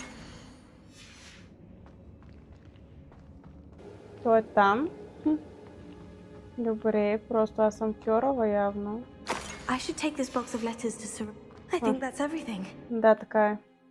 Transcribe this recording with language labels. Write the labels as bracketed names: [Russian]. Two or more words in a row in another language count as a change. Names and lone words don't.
[Bulgarian] Той е там. Добре, просто аз съм кьорава явно. [English] I should take this box of letters to Sirona. I think that's everything. [Bulgarian] Да, така е.